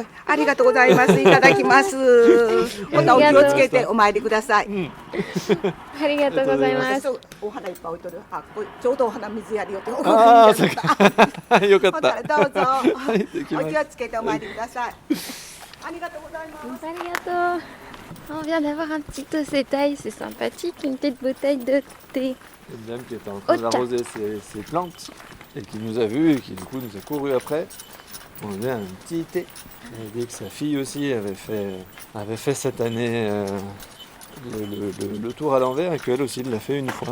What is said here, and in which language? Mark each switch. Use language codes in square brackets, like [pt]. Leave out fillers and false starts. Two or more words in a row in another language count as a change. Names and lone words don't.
[ja] ありがとうございます。いただきます。またお気をつけてお参りください。ありがとうございます。お花いっぱい置いとる。あ、これちょうどお花水やりよって。ああ、そうか。よかった。どうぞ。おお気をつけてお参りください。ありがとうございます。 [fr] ありがとう。On vient d'avoir un petit ossétail, c'est sympathique, une petite bouteille de thé. Une dame qui était en train d'arroser ses plantes et qui nous a vus et qui du coup nous a couru après. On avait un petit thé. Elle a dit que sa fille aussi avait fait cette année le tour à l'envers et qu'elle aussi l'a fait une fois.